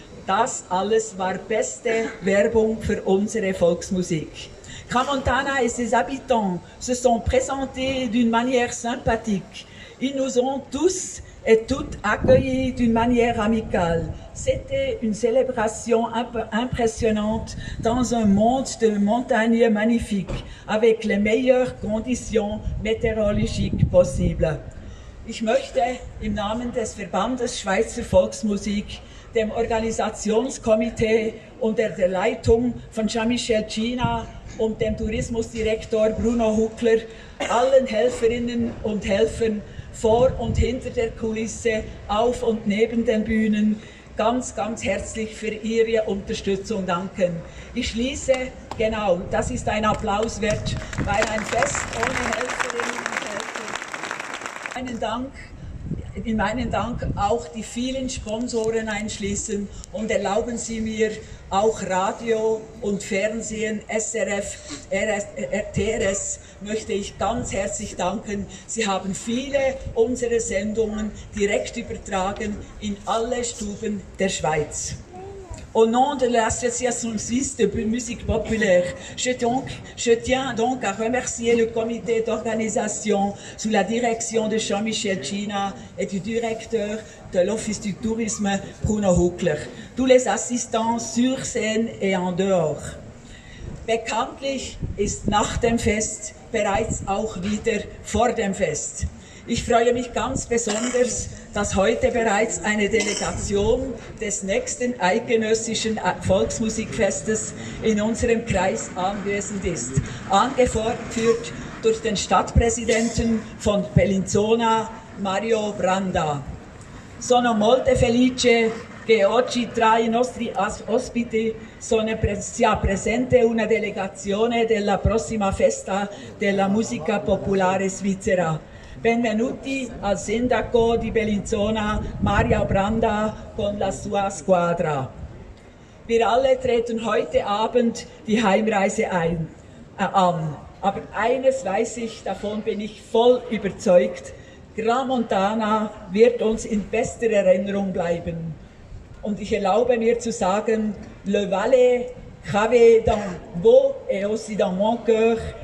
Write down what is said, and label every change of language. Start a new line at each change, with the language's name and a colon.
German: Das alles war beste Werbung für unsere Volksmusik.
French: Crans-Montana et ses habitants se sont présentés d'une manière sympathique. Ils nous ont tous et toutes accueillis d'une manière amicale. C'était une célébration impressionnante dans un monde de montagnes magnifiques, avec les meilleures conditions météorologiques possibles.
German: Ich möchte im Namen des Verbandes Schweizer Volksmusik, dem Organisationskomitee unter der Leitung von Jean-Michel Gina und dem Tourismusdirektor Bruno Huckler allen Helferinnen und Helfern vor und hinter der Kulisse, auf und neben den Bühnen ganz, ganz herzlich für Ihre Unterstützung danken. Ich schließe, genau, das ist ein Applaus wert, weil ein Fest ohne Helferinnen und Helfer. In meinen Dank auch die vielen Sponsoren einschließen und erlauben Sie mir auch Radio und Fernsehen, SRF, TRS möchte ich ganz herzlich danken. Sie haben viele unserer Sendungen direkt übertragen in alle Stuben der Schweiz.
French: Au nom de l'Association suisse de musique populaire, je tiens donc à remercier le comité d'organisation sous la direction de Jean-Michel Gina et du directeur de l'Office du Tourisme Bruno Huckler, tous les assistants sur scène et en dehors.
German: Bekanntlich ist nach dem Fest bereits auch wieder vor dem Fest. Ich freue mich ganz besonders, dass heute bereits eine Delegation des nächsten eidgenössischen Volksmusikfestes in unserem Kreis anwesend ist, angeführt durch den Stadtpräsidenten von Bellinzona, Mario Branda.
Italian: Sono molto felice che oggi tra i nostri ospiti sia presente una delegazione della prossima festa della musica popolare svizzera. Benvenuti al sindaco di Bellinzona, Mario Branda, con la sua squadra.
German: Wir alle treten heute Abend die Heimreise an. Aber eines weiß ich, davon bin ich voll überzeugt, Crans-Montana wird uns in bester Erinnerung bleiben. Und ich erlaube mir zu sagen,
French: le Valais gravé dans vos et aussi dans mon cœur.